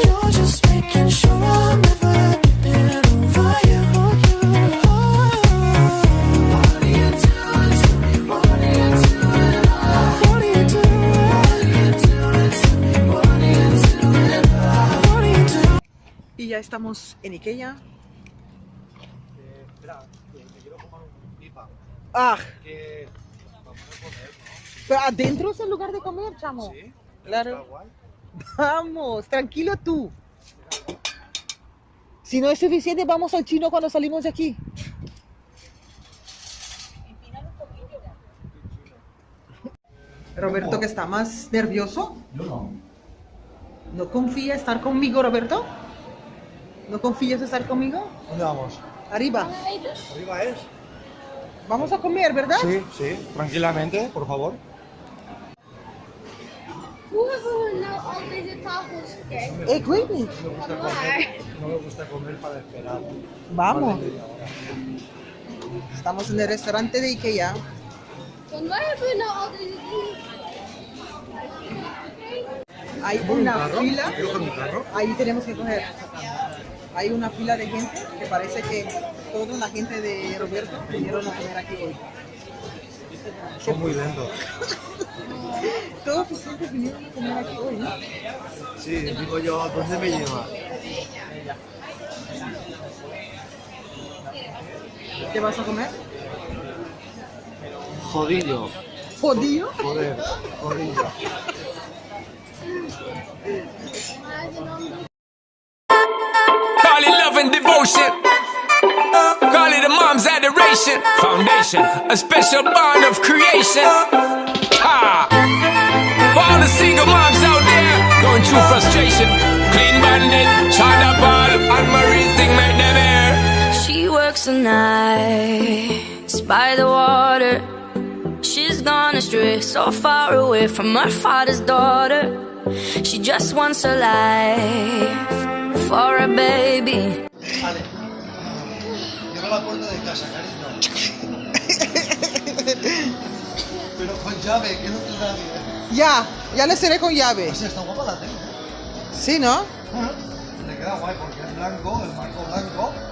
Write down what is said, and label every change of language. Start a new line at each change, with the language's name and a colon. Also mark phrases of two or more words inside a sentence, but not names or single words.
English: You're just making sure I'm never getting over you. What are you doing to me? What are you doing? What are you doing? What are you doing to me? What are you doing? What are you doing?
Spanish: Y ya estamos en Ikea. Espera, que quiero comer un pipa. Ah, Que vamos a comer, ¿no? pero adentro es el lugar de comer, chamo. Sí. Claro. Está guay. Vamos, tranquilo tú. Si no es suficiente, vamos al chino cuando salimos de aquí. Roberto, que está más nervioso. Yo no. ¿No confía estar conmigo, Roberto? ¿No confías estar conmigo? ¿Dónde vamos? Arriba. ¿Arriba es? Vamos a comer, ¿verdad? Sí, sí. Tranquilamente, por favor.
Dutch: Hoeveel nou al deze tafels gekeken? Ik weet niet.
Spanish: No me gusta comer, no me gusta comer para esperar. Vamos. Más de media hora. Estamos en el restaurante de Ikea.
Dutch: Van waar hebben we nou al deze dingen?
Spanish: Hay una carro? fila. ¿Quiero con mi carro? Ahí tenemos que coger. Hay una fila de gente que parece que toda la gente de Roberto vinieron a comer aquí hoy. Son muy lentos. Todos los clientes vinieron a comer aquí hoy, ¿no? Sí, digo yo, ¿a dónde me lleva? ¿Qué vas a comer? Jodillo. ¿Jodido? Joder, jodillo.
English: Call it love and devotion. Call it a mom's adoration. Foundation, a special bond of creation. Ah. For all the single moms out there going through frustration. Clean Bandit, China Ball, and Marie thing make them air. She works the nights by the water. She's gone astray, so far away from her father's daughter. She just wants a life for a baby.
Spanish: Vale. Cierra la puerta de casa, cariño. Pero con llave, que no te da bien. Ya le seré con llave. O sea, está guapa la tele, ¿eh? Sí, ¿no? Le queda guay porque es blanco, el marco blanco.